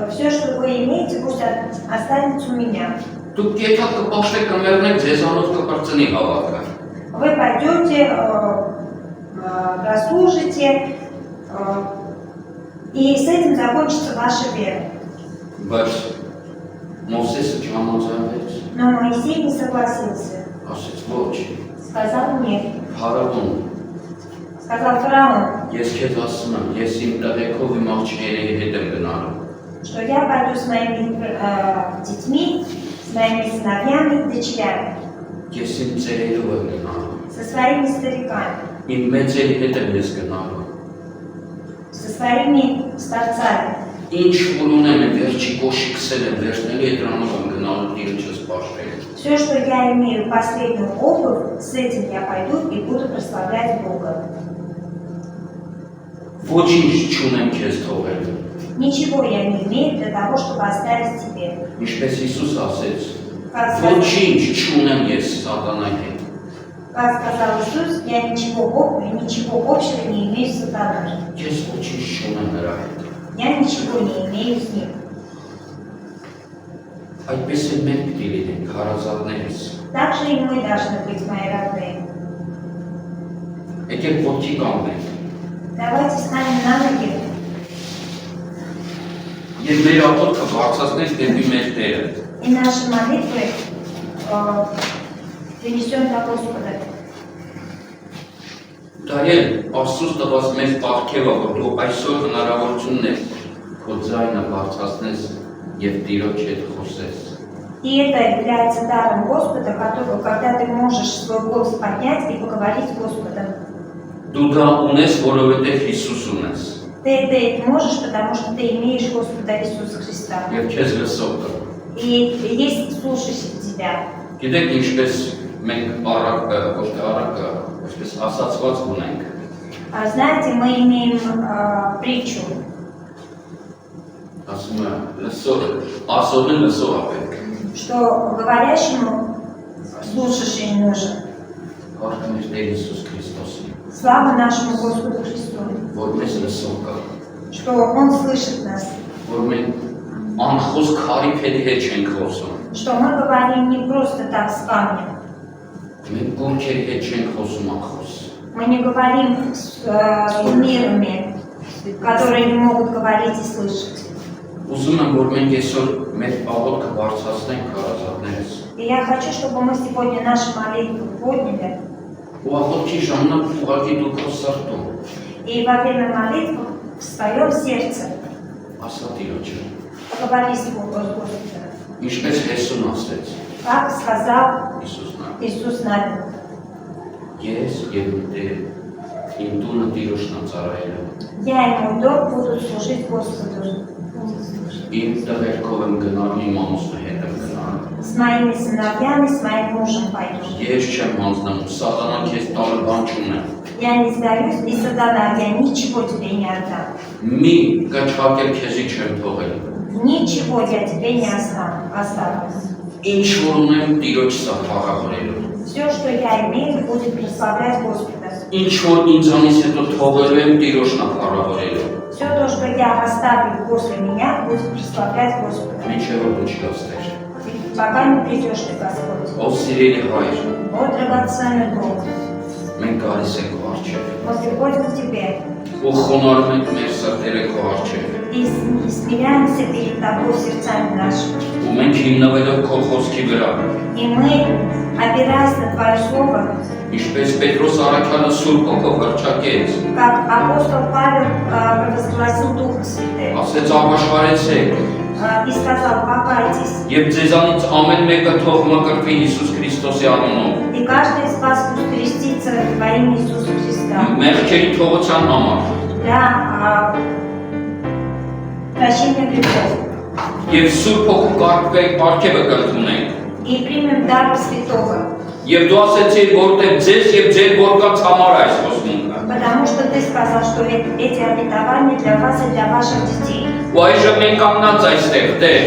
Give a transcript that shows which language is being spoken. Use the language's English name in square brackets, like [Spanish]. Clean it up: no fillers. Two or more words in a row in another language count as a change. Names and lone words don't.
[Russian] все, что вы имеете, пусть останется у меня. [Armenian] Դուք եթե կպաշտեք կմեռնեք ձեզանով կպրծնի հավատքը։ [Russian] Вы пойдете, прослужите, и с этим закончится ваша вера. [Armenian] Բայց Մովսեսը չհամաձայնվեց, [Russian] Но Моисей не согласился. [Armenian] ասեց ոչ, [Russian] Сказал нет. [Armenian] Փարավոն, [Russian] Сказал фараон, [Armenian] ես քեզ ասում եմ, ես իմ տղեկով իմ աղջիկների հետ եմ գնալու։ [Russian] что я пойду с моими детьми, с моими сыновьями и дочерями, [Armenian] Ես իմ ծերերով եմ գնալու։ [Russian] со своими стариками, [Armenian] Իմ մեծերի հետ եմ ես գնալու։ [Russian] со своими старцами. [Armenian] Ինչ որ ունեմ եմ վերջի կոշիքսել եմ, վերջնելի էտրանով եմ գնալու Տիրոջս պաշտել։ [Russian] Все, что я имею, последнюю обувь, с этим я пойду и буду прославлять Бога. [Armenian] Ոչինչ չունեմ քեզ թողել։ [Russian] Ничего я не имею для того, чтобы оставить тебе. [Armenian] Ինչպես Հիսուս ասեց, [Russian] Как сказал, [Armenian] ոչինչ չունեմ ես սատանայի հետ։ [Russian] как сказал Иисус, я ничего общего не имею с сатаной. [Armenian] Ես ոչինչ չունեմ նրա հետ։ [Russian] Я ничего не имею с ним. [Armenian] Այդպես էլ մենք պիտի լինենք հարազատներս։ [Russian] Так же и мы должны быть, мои родные. [Armenian] Եկեք ոտքի կանգնենք։ [Russian] Давайте встанем на ноги [Armenian] Եվ մեր աղոթքը բարձրացնենք դեպի մեր Տերը։ [Russian] и наши молитвы принесем до Господа. [Armenian] Դա էլ Աստծուց տված մեծ պարգև է, որ դու այսօր հնարավորություն ունես քո ձայնը բարձրացնես եւ Տիրոջ հետ խոսես։ [Russian] И это является даром Господа, когда ты можешь свой голос поднять и поговорить с Господом. [Armenian] Դու դա ունես, որովհետեւ Հիսուս ունես։ [Russian] Ты это можешь, потому что ты имеешь Господа Иисуса Христа. [Armenian] Եվ քեզ լսող կա։ [Russian] И есть слушающий тебя. [Armenian] Գիտեք ինչպես մենք առակը, ոչ թե առակը, ինչպես ասացված ունենք։ [Russian] Знаете, мы имеем притчу, [Armenian] Ասում է լսող, ասողին լսող է պետք։ [Russian] что говорящему слушающий нужен. [Armenian] Արդեն մեր Տեր Հիսուս Քրիստոսի, [Russian] Слава нашему Господу Христу, [Armenian] որ մեզ լսող կա, [Russian] что Он слышит нас, [Armenian] որ մենք անխոս քարի փետի հետ չենք խոսում։ [Russian] что мы говорим не просто так с камнем. [Armenian] Մենք գորքերի հետ չենք խոսում անխոս։ [Russian] Мы не говорим с умерами, которые не могут говорить и слышать. [Armenian] Ուզում եմ, որ մենք այսօր մեր աղոթքը բարձրացնենք հարազատներս։ [Russian] И я хочу, чтобы мы сегодня наши молитвы подняли. [Armenian] Ու աղոթքի ժամանակ ուղղակի դու քո սրտում [Russian] И во время молитвы в своем сердце [Armenian] ասա Տիրոջը։ [Russian] поговори с Господом. [Armenian] Ինչպես Հեսուն ասեց [Russian] Как сказал [Armenian] Հիսուսն։ [Russian] Иисус Навин. [Armenian] Ես եւ իմ Տեր իմ տունը Տիրոջն ծառայել եմ։ [Russian] Я и мой дом будут служить Господу. [Armenian] Իմ տղերքով եմ գնալու, իմ ամուսնու հետ եմ գնալու։ [Russian] С моими сыновьями, с моим мужем пойду. [Armenian] Ես չեմ հանձնում, սատանան քեզ տալը բան չունեմ։ [Russian] Я не сдаюсь, и сатана, я ничего тебе не отдам. [Armenian] Մի գաչակել քեզի չեմ թողել։ [Russian] Ничего я тебе не оставлю. [Armenian] Ինչ որ ունեմ Տիրոջ սա փառավորելու։ [Russian] Все, что я имею, будет прославлять Господа. [Armenian] Ինչ որ ինձանից հետո թողելու եմ Տիրոջն փառավորելու։ [Russian] Все то, что я оставлю после меня, будет прославлять Господа. [Armenian] Ինչեւ որ դու չգաստես։ [Russian] Пока не придешь ты, Господь. [Armenian] Ով սիրելի հայր, [Russian] О, драгоценный Бог, [Armenian] մենք գալիս ենք քո առջև։ [Russian] мы приходим к Тебе [Armenian] Ու խոնարհում ենք մեր սրտերը քո առջև։ [Russian] и смиряемся перед Тобой сердцами нашими. [Armenian] Ու մենք հիմնվելով քո խոսքի վրա, [Russian] И мы, опираясь на Твое Слово, [Armenian] ինչպես Պետրոս առաքյալը Սուրբ Հոգով հռչակեց, [Russian] как апостол Павел провозгласил Духа Святым [Armenian] ասեց ապաշխարեցեք, [Russian] и сказал, покайтесь, [Armenian] եւ ձեզանից ամեն մեկը թող մկրտվի Հիսուս Քրիստոսի անունով։ [Russian] и каждый из вас пусть крестится во имя Иисуса Христа [Armenian] Մեղքերի թողության համար [Russian] для прощения грехов. [Armenian] եւ Սուրբ Հոգու կարգեւը կընդունենք։ [Russian] И примем дар Святого, [Armenian] Եվ դու ասեցիր, որտեղ ձեզ եւ ձեր որդկանց համար այս խոսունքը։ [Russian] потому что Ты сказал, что эти обетования для вас и для ваших детей. [Armenian] Ու այժմ մենք կանգնած այստեղ, Տեր,